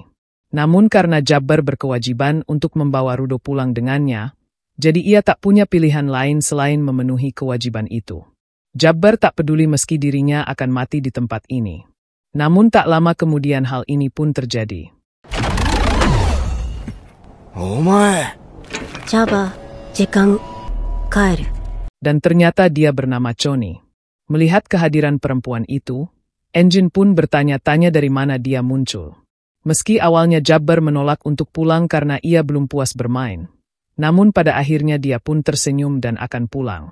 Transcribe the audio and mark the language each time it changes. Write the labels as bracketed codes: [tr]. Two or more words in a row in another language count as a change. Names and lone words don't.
[id] Namun karena Jabber berkewajiban untuk membawa Rudo pulang dengannya, jadi ia tak punya pilihan lain selain memenuhi kewajiban itu. Jabber tak peduli meski dirinya akan mati di tempat ini. Namun tak lama kemudian hal ini pun terjadi. Omae. [ja] Jabber, 時間、帰る。 [id] Dan ternyata dia bernama Choni. Melihat kehadiran perempuan itu, Engine pun bertanya-tanya dari mana dia muncul. Meski awalnya Jabber menolak untuk pulang karena ia belum puas bermain. Namun pada akhirnya dia pun tersenyum dan akan pulang.